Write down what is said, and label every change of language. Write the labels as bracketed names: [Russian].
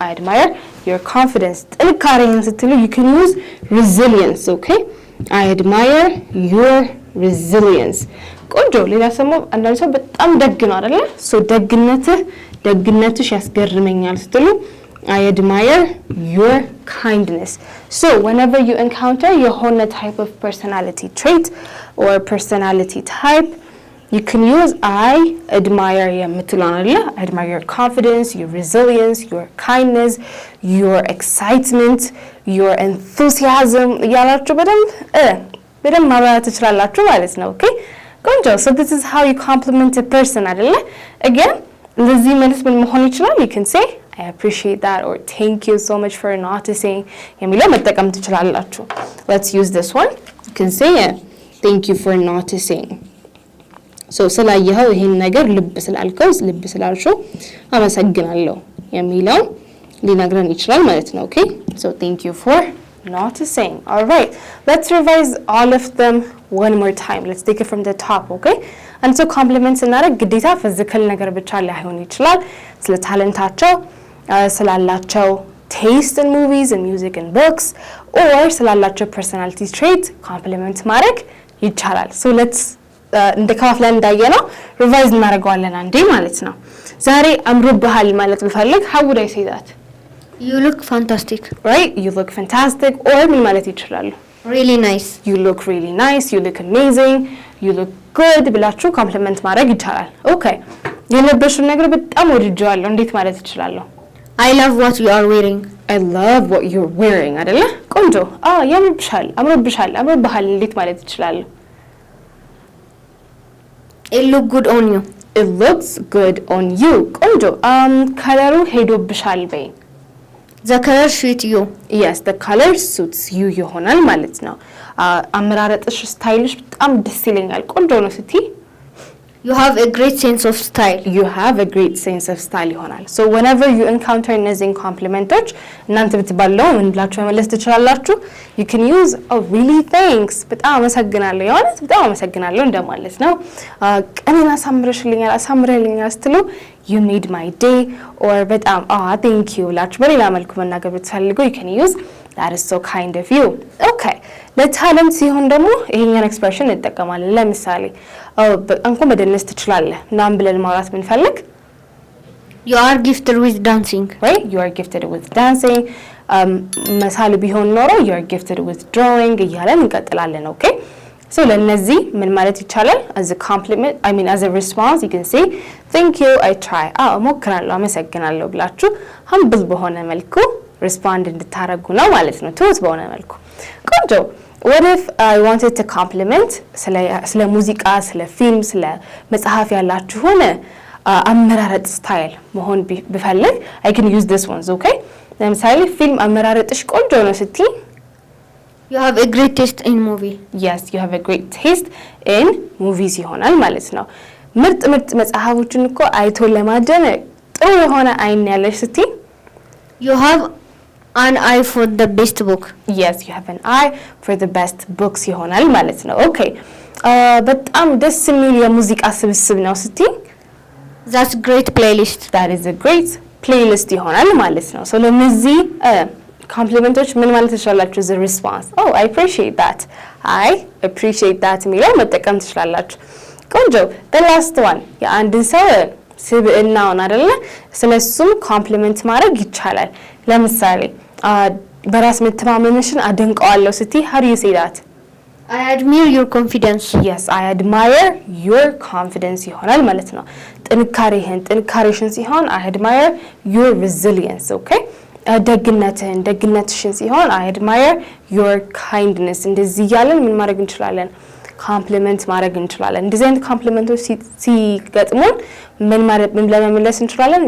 [English] I admire your confidence [Amharic] ጥንካሬህን ስትሉ [English] you can use resilience. okay I admire your resilience. [Amharic] ቆንጆ. ሌላ ሰሞ አንዳንድ ሰው በጣም ደግ ነው አይደለ? [English] so [Amharic] ደግነትሽ ያስገርመኛል ስትሉ [English] I admire your kindness. So whenever you encounter your whole type of personality trait or personality type, you can use I admire [Amharic] የምትለዋለ. [English] I admire your confidence, your resilience, your kindness, your excitement, your enthusiasm [Amharic] ያላችሁ በደንብ ማብራራት ትችላላችሁ ማለት ነው. [English] okay [Amharic] ቆንጆ. [English] So this is how you compliment a person [Amharic] አይደለ? again ለዚህ መልስ ምን መሆን ይችላል? [English] you can say I appreciate that or thank you so much for noticing [Amharic] የሚለው መጠቀም ትችላላችሁ. [English] Let's use this one. You can say thank you for noticing. [Amharic] So ስላየኸው ይሄን ነገር ልብ ስላልሽው አመሰግናለሁ የሚለው ሊነግረን ይችላል ማለት ነው. [English] okay so thank you for noticing. all right, let's revise all of them one more time. let's take it from the top. [Amharic] okay and so compliments እናደርግ ግዴታ ፊዚካል ነገር ብቻ ላይሆን ይችላል. ስለ ታለንታቸው ስላላቸው [English] taste in movies and music and books or ስላላቸው personality trait compliment [Amharic] ማድረግ ይቻላል. so let's እንደ ከፋፍለን እንዳየነው ሪቫይዝ እናደርገዋለን አንዴ ማለት ነው. ዛሬ አምሮብሃል ማለት ብፈልግ [English] how would I say that? You look fantastic. right, you look fantastic or [Amharic] ምን ማለት ይችላል? [English] Really nice. You look really nice, you look amazing, you look good [Amharic] ብላችሁ ኮምፕሊመንት ማድረግ ይቻላል. okay የለበሽው ነገር በጣም ወድጄዋለሁ እንዴት ማለት ይችላል? [English] I love what you are wearing. I love what you're wearing [Amharic] አይደለ? ቆንጆ. ያምርብሻል አምሮብሃል እንዴት ማለት ይችላል? [English] It look good on you. It looks good on you. [Amharic] ቆንጆ. ከለሩ ሄዶብሻል በይ. [English] The color suits you. yes, the color suits you [Amharic] ይሆናል ማለት ነው. አመራረጥሽ ስታይልሽ በጣም ደስ ይለኛል ቆንጆ ነው ስትይ [English] You have a great sense of style. You have a great sense of style [Amharic] ይሆናል። [English] So whenever you encounter [Amharic] እነዚህን ኮምፕሊመንቶች እናንተ ብትባለው ምን ብላችሁ መመለስ ትችላላችሁ? [English] You can use oh really thanks [Amharic] በጣም አመሰግናለሁ የሆነት በጣም አመሰግናለሁ እንደማለት ነው። ቀኔን አሳምረሽልኛል አሳምረልኛል ስትሉ [English] you made my day or በጣም thank you [Amharic] ብላችሁ በሌላ መልኩ መናገር ብትፈልጉ [English] you can use that is so kind of you. [Amharic] Okay ለታለንት ሲሆን ደግሞ ይሄኛን ኤክስፕሬሽን እንጠቀማለን። ለምሳሌ አንኮ መደነስ ትችላለህ ምናምን ብለን ማውራት ብንፈልግ [English] You are gifted with dancing. Right? You are gifted with dancing. [Amharic] መሳል ቢሆን ኖሮ [English] you are gifted with drawing [Amharic] እያለን እንቀጥላለን። [English] Okay? [Amharic] So ለነዚህ ምን ማለት ይቻላል? [English] As a compliment, I mean as a response you can say thank you, I try. [Amharic] እሞክራለሁ አመሰግናለሁ ብላችሁ humble በሆነ መልኩ respond እንድታረጉ ነው ማለት ነው። ትሁት በሆነ መልኩ ቆንጆ [English] What if I wanted to compliment [Amharic] ስለ ሙዚቃ ስለ ፊልም ስለ መጽሐፍ ያላችሁ ሆነ አመራረጥ ስታይል መሆን ብፈልግ [English] I can use this ones, okay? [Amharic] ለምሳሌ ፊልም አመራረጥሽ ቆንጆ ነው ስትይ [English] You have a great taste in movie. Yes, you have a great taste in movies [Amharic] ይሆናል ማለት ነው። ምርጥ መጽሐፎችን እኮ አይቶ ለማደነቅ ጥሩ የሆነ አይን ያለሽ ስትይ [English] You have an eye for the best book. Yes, you have an eye for the best books [Amharic] ይሆናል ማለት ነው። [English] Okay. [Amharic] በጣም ደስ የሚል የሙዚቃ ስብስብ ነው ስትይ [English] That's great playlist. That is a great playlist [Amharic] ይሆናል ማለት ነው። So ለነዚህ ኮምፕሊመንቶች ምን ማለት ትችላላችሁ? [English] The response. Oh, I appreciate that. I appreciate that [Amharic] የሚለው መጠቀም ትችላላችሁ። ቆንጆ [English] The last one. [Amharic] የአንድን ሰው ስብዕናውን አይደለ ስለሱም ኮምፕሊመንት ማድረግ ይቻላል። ለምሳሌ በራስ መተማመንሽን አደንቀዋለሁ ስትይ [English] how do you say that? I admire your confidence. Yes, I admire your confidence [Amharic] ይሆናል ማለት ነው። ጥንካሬሽን ሲሆን [English] I admire your resilience, okay? [Amharic] ደግነትሽን ሲሆን [English] I admire your kindness [Amharic] እንደዚህ ያለን ምን ማድረግ እንችላለን? ኮምፕሊመንት ማድረግ እንችላለን። እንደዚህ አይነት ኮምፕሊመንቶች ሲገጥሙን ምን ለመመለስ እንችላለን?